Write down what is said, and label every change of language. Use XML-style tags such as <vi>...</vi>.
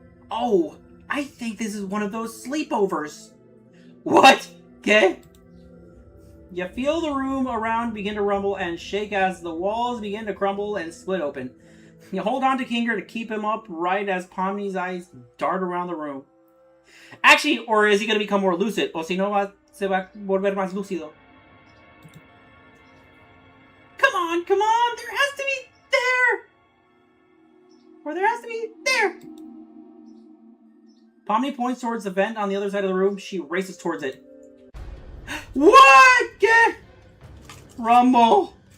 <en>Oh, I think this is one of those sleepovers. What? Okay. You feel the room around begin to rumble and shake as the walls begin to crumble and split open. You hold on to Kinger to keep him upright as Pomni's eyes dart around the room. Actually, or is he going to become more lucid?</en> <es>O si no, se va a volver más lúcido.</es> <en>Come on, there has to be there! Or there has to be there! Pomni points towards the vent on the other side of the room. She races towards it. What? Get rumble.</en>